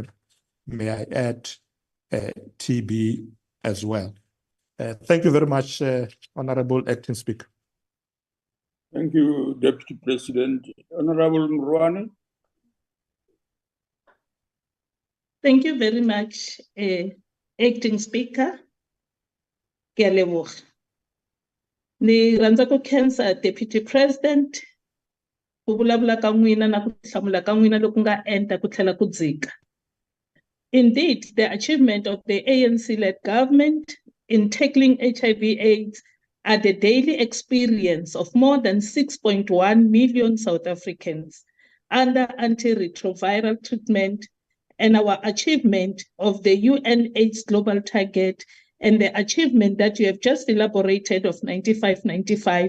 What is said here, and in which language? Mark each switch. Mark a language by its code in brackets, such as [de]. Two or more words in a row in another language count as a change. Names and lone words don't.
[en] May I add TB as well. Thank you very much, Honorable Acting Speaker. Thank you, Deputy President. Honorable Mrwane. Thank you very much, Acting Speaker. [tn] Ke a leboga. [ts] Ni rhandza ku khensa Deputy President ku vulavula ka n'wina na ku hlamula ka n'wina loku nga enta ku tlhela ku dzika. [en] Indeed, the achievement of the ANC-led government in tackling HIV/AIDS are the daily experience of more than 6.1 million South Africans under antiretroviral treatment, and our achievement of the UNAIDS global target and the achievement that you have just elaborated of 95-95.